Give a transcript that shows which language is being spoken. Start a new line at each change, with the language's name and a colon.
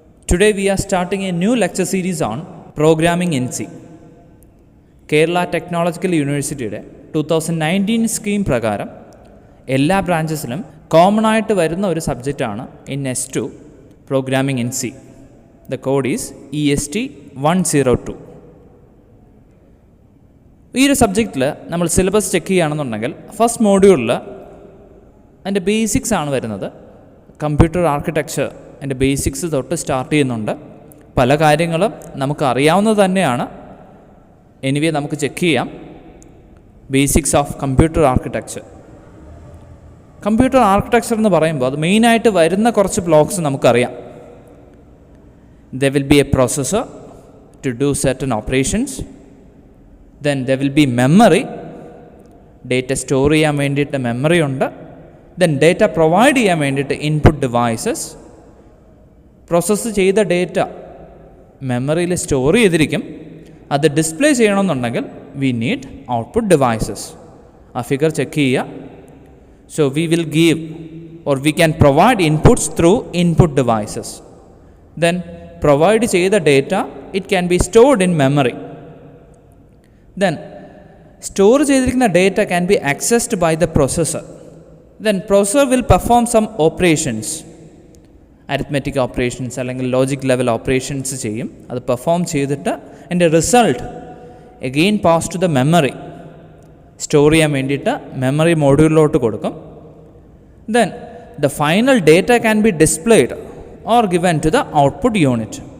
English: Today we are starting a new lecture series on Programming in C.
Malayalam: Kerala Technological University 2019 scheme പ്രകാരം എല്ലാ ബ്രാഞ്ചസിലും common ആയിട്ട് വരുന്ന ഒരു സബ്ജക്റ്റാണ് in S2 Programming in C.
English: The code is EST 102.
Malayalam: ഈ ഒരു സബ്ജക്റ്റിൽ നമ്മൾ സിലബസ് ചെക്ക് ചെയ്യുകയാണെന്നുണ്ടെങ്കിൽ ഫസ്റ്റ് മോഡ്യൂളിൽ അതിൻ്റെ ബേസിക്സ് ആണ് വരുന്നത്. കമ്പ്യൂട്ടർ ആർക്കിടെക്ചർ അതിൻ്റെ ബേസിക്സ് തൊട്ട് സ്റ്റാർട്ട് ചെയ്യുന്നുണ്ട്. പല കാര്യങ്ങളും നമുക്ക് അറിയാവുന്നത് തന്നെയാണ്. എനിവേ നമുക്ക് ചെക്ക് ചെയ്യാം.
English: Basics of computer architecture.
Malayalam: Computer architecture എന്ന് പറയുമ്പോൾ അത് മെയിനായിട്ട് വരുന്ന കുറച്ച് ബ്ലോക്സ് നമുക്കറിയാം.
English: There will be a processor to do certain operations. Then there will be memory.
Malayalam: Data store ചെയ്യാൻ വേണ്ടിയിട്ട് മെമ്മറി ഉണ്ട്. ദെൻ ഡേറ്റ പ്രൊവൈഡ് ചെയ്യാൻ വേണ്ടിയിട്ട് ഇൻപുട്ട് ഡിവൈസസ്. പ്രോസസ്സ് ചെയ്ത ഡേറ്റ മെമ്മറിയിൽ സ്റ്റോർ ചെയ്തിരിക്കും. അത് ഡിസ്പ്ലേ ചെയ്യണമെന്നുണ്ടെങ്കിൽ
English: We need output devices.
Malayalam: ആ ഫിഗർ ചെക്ക് ചെയ്യുക.
English: So we will give or we can provide inputs through input devices. Then provide ചെയ്ത data it can be stored in memory. Then store ചെയ്തിരിക്കുന്ന data can be accessed by the processor. Then processor will perform some operations, arithmetic operations അല്ലെങ്കിൽ logic level operations ചെയ്യും.
Malayalam: അത് perform ചെയ്തിട്ട് അതിൻ്റെ result
English: again pass to the memory.
Malayalam: Store ചെയ്യാൻ വേണ്ടിയിട്ട് memory മോഡ്യൂളിലോട്ട് കൊടുക്കും.
English: Then the final data can be displayed or given to the output unit.